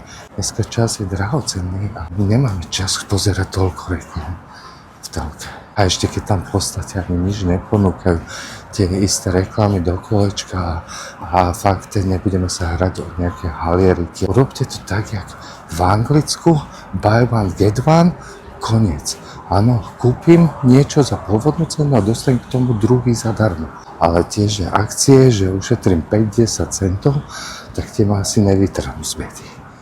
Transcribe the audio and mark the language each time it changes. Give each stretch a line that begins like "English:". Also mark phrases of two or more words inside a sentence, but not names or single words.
Slovak: Dneska čas je drahocenný a nemáme čas pozerať toľko reklam v telke. A ešte keď tam v podstate ani nič neponúkajú, tie isté reklamy do kolečka a fakt nebudeme sa hrať o nejaké halieriky. Urobte to tak, jak v Anglicku,
English: buy one, get one,
Slovak: koniec. Áno, kúpim niečo za pôvodnú cenu a dostanem k tomu druhý zadarmo. Ale tiež akcie, že ušetrím 5-10 centov, tak tie ma asi nevytrhnú z bedy.